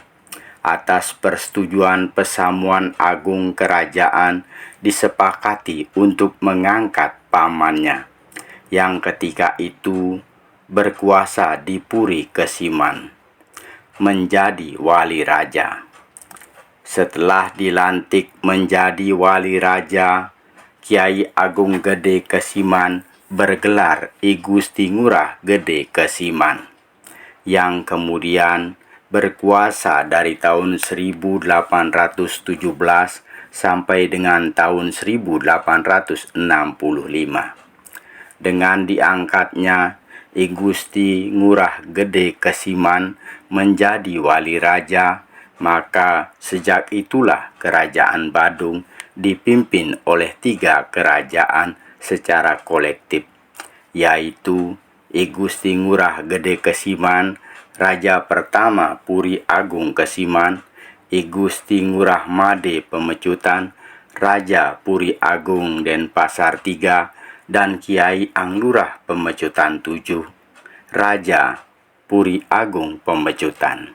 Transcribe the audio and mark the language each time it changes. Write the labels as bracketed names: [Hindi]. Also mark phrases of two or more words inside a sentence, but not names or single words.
[Indonesian] Atas persetujuan Pesamuan Agung Kerajaan disepakati untuk mengangkat pamannya yang ketika itu berkuasa di Puri Kesiman menjadi wali raja. Setelah dilantik menjadi wali raja, Kiai Agung Gede Kesiman bergelar I Gusti Ngurah Gede Kesiman yang kemudian berkuasa dari tahun 1817 sampai dengan tahun 1865. Dengan diangkatnya I Gusti Ngurah Gede Kesiman menjadi wali raja, maka sejak itulah Kerajaan Badung dipimpin oleh 3 kerajaan secara kolektif, yaitu I Gusti Ngurah Gede Kesiman, Raja pertama Puri Agung Kesiman, I Gusti Ngurah Made Pemecutan, Raja Puri Agung Denpasar III, dan Kiai Anglurah Pemecutan 7, Raja Puri Agung Pemecutan.